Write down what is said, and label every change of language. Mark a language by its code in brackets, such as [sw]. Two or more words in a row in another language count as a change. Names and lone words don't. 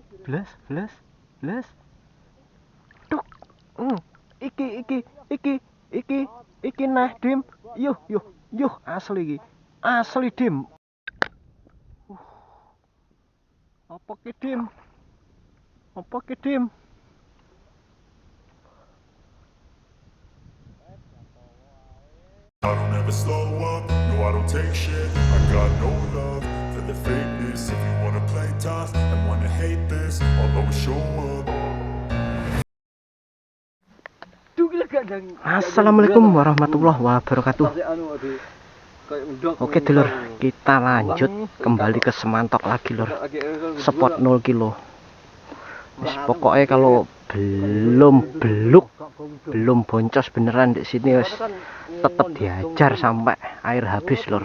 [jv] Blas. Tuk. Iki nah Dim. Yuh asli iki. Asli Dim. Apa ki Dim? [en] I don't ever slow up, no I don't take shit. I got no love for the fakeness. If you wanna play tough and wanna hate this, I'll always show up. [ar] السلام عليكم ورحمة الله وبركاته. [id] Oke dulur, kita lanjut kembali ke Semantok lagi lur. Spot 0 kilo. Pokoknya kalau belum boncos beneran di sini wes tetap diajar sampai air habis lur.